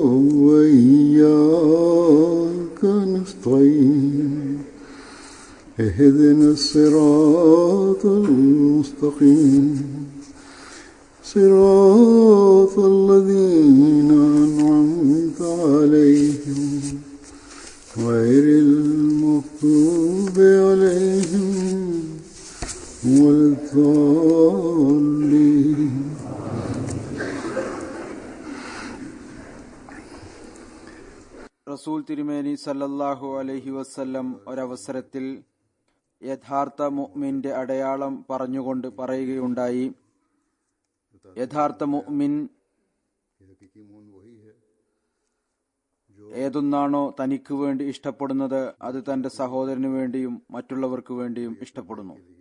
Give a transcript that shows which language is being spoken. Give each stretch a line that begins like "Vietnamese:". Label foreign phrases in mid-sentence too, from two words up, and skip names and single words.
Arabic: وإياك نستعين اهدنا الصراط المستقيم صراط الذين أنعمت عليهم غير المغضوب عليهم ولا الضالين.
Malayalam: റസൂൽ തിരുമേനി
Arabic: صلى الله عليه وسلم
Malayalam: ഒരവസരത്തിൽ യഥാർത്ഥ മുഅ്മിന്റെ അടയാളം പറഞ്ഞുകൊണ്ട് പറയുകയുണ്ടായി, യഥാർത്ഥ മുഅ്മിൻ ഏതൊന്നാണോ തനിക്ക് വേണ്ടി ഇഷ്ടപ്പെടുന്നത് അത് തന്റെ സഹോദരന് വേണ്ടിയും മറ്റുള്ളവർക്ക് വേണ്ടിയും ഇഷ്ടപ്പെടുന്നു.